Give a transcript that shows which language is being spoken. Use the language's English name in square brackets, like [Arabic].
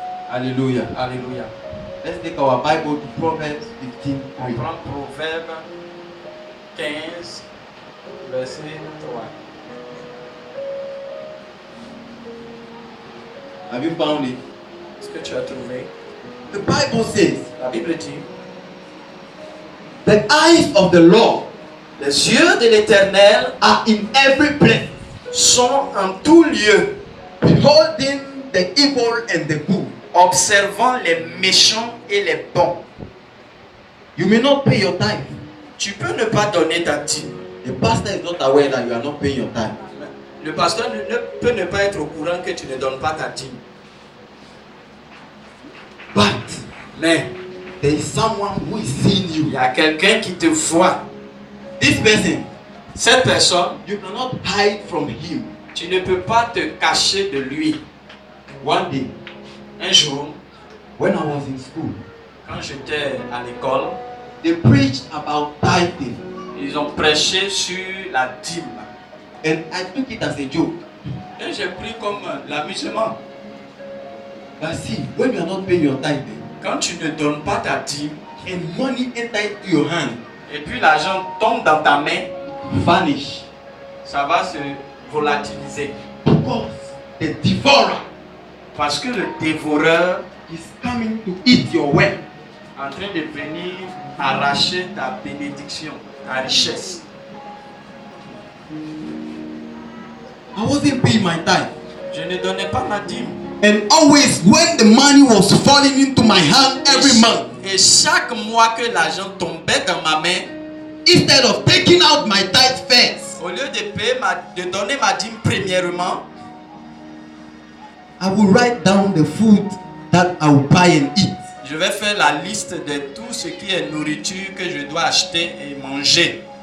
[English] Hallelujah. [French] Alléluia. [English] Let's take our Bible to Proverbs 15. [French] On prend Proverbe 15, verset 3. [English] Have you found it? [French] Est-ce que tu as trouvé? [English] The Bible says, [French] La Bible dit, [English] the eyes of the Lord [French] les yeux de l'Éternel [English] are in every place, [French] sont en tout lieu, [English] beholding the evil and the good. [French] observant les méchants et les bons. [English] You may not pay your tithe. [French] Tu peux ne pas donner ta dîme. [English] The pastor is not aware that you are not paying your tithe. [French] Le pasteur peut ne pas être au courant que tu ne donnes pas ta dîme. [English] But [French] Mais [English] there is someone who is seeing [French] il [English] you. [French] y a quelqu'un qui te voit. [English] This person, [French] Cette personne, [English] you cannot hide from him. [French] tu ne peux pas te cacher de lui. [English] One day, [French] Un jour, [English] when I was in school, [French] quand j'étais à l'école, [English] they preached about tithing, [French] ils ont prêché sur la dîme. [English] and I took it as a joke. [French] Et j'ai pris comme l'amusement. [English] But see, when you are not paying your tithe, [French] Quand tu ne donnes pas ta dîme, [English] and money enter into your hand, [French] et puis l'argent tombe dans ta main, [English] vanish, [French] ça va se volatiliser. [English] because the devourer [French] Parce que le dévoreur [English] is coming to eat your wealth. [French] est en train de venir arracher ta bénédiction, ta richesse. [English] I wasn't paying my tithe. [French] Je ne donnais pas ma dîme. [English] And always when the money was falling into my hand every month, [French] Et chaque mois que l'argent tombait dans ma main, [English] instead of taking out my tithe first, [French] au lieu de donner ma dîme premièrement, [English] I will write down the food that I will buy and eat. [French] je vais faire la liste de tout ce qui est nourriture que je dois acheter et manger.